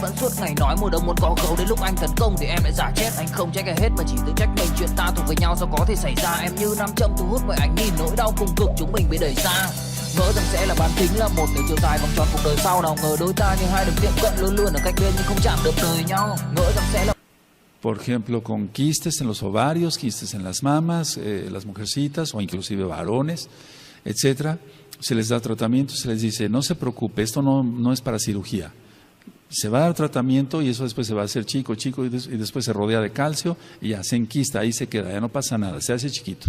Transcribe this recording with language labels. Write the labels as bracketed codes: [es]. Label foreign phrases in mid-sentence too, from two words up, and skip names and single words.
[vi] Vẫn suốt ngày nói mùa đông muốn có gấu, đến lúc anh tấn công thì em lại giả chết. Anh không trách ai hết mà chỉ tự trách mình, chuyện ta thuộc về nhau sao có thể xảy ra. Em như nam châm thu hút mọi ánh nhìn, nỗi đau cùng cực chúng mình bị đẩy xa. Ngỡ rằng sẽ là bán kính, là một đường chiều dài vòng tròn cuộc đời sau. Nào ngờ đôi ta như hai đường tiệm cận luôn luôn ở cạnh bên nhưng không chạm được đời nhau. Ngỡ rằng sẽ là... [es] Por ejemplo, con quistes en los ovarios, quistes en las mamas, las mujercitas o inclusive varones, etcétera, se les da tratamiento, se les dice, no se preocupe, esto no es para cirugía. Se va a dar tratamiento y eso después se va a hacer chico y después se rodea de calcio y ya se enquista, ahí se queda, ya no pasa nada, se hace chiquito.